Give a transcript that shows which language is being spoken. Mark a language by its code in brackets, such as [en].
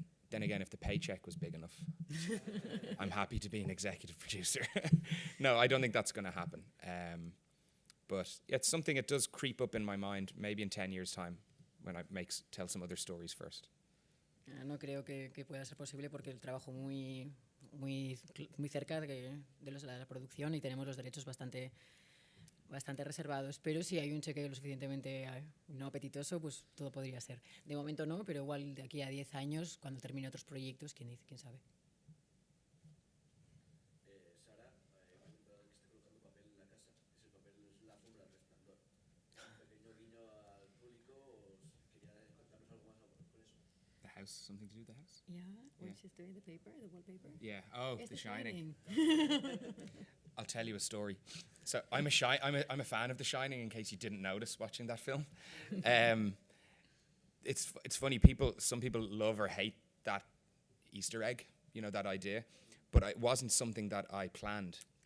[en] Then again, if the paycheck was big enough, I'm happy to be an executive producer. No, I don't think that's going to happen. But it's something that does creep up in my mind, maybe in 10 years' time, when I tell some other stories first. [es] No creo que pueda ser posible porque el trabajo muy cerca de la producción y tenemos los derechos bastante reservados. Pero si hay un cheque lo suficientemente no apetitoso, pues todo podría ser. De momento no, pero igual de aquí a 10 años, cuando termine otros proyectos, quién sabe. Sara, hay un cuadro que está colocando papel en la casa. Ese papel es la alfombra del Resplandor. Un pequeño guiño al público. ¿Quería contarnos algo más con eso? [en] The house, something to do with the house? Yeah, Yeah. she's doing the paper, the wallpaper. Yeah. Oh, It's The Shining. Shining. I'll tell you a story. So I'm a fan of The Shining. In case you didn't notice watching that film, it's funny. Some people love or hate that Easter egg. You know, that idea, but it wasn't something that I planned.